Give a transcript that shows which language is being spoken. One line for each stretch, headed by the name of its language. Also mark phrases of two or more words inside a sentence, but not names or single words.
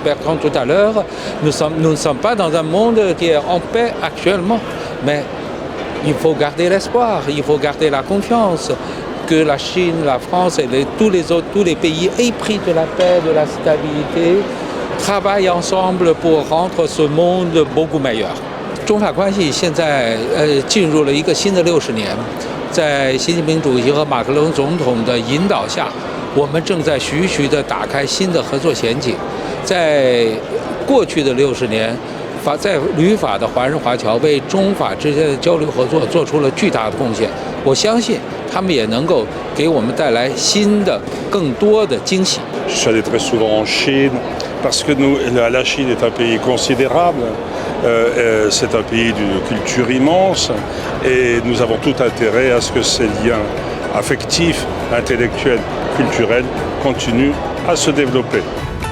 French: Bertrand tout à l'heure, nous ne sommes pas dans un monde qui est en paix actuellement, mais il faut garder l'espoir, il faut garder la confiance que la Chine, la France et tous les pays épris de la paix, de la stabilité, travaillent ensemble pour rendre ce monde beaucoup meilleur.
Chinese: 中法关系现在进入了一个新的60年，在习近平主席和马克龙总统的引导下，我们正在徐徐地打开新的合作前景。在过去的60年，在旅法的华人华侨为中法之间的交流合作做出了巨大的贡献。我相信他们也能够给我们带来新的、更多的惊喜。
French: Je suis allé très souvent en Chine parce que la Chine est un pays considérable. C'est un pays d'une culture immense et nous avons tout intérêt à ce que ces liens affectif, intellectuel, culturel continue à se développer.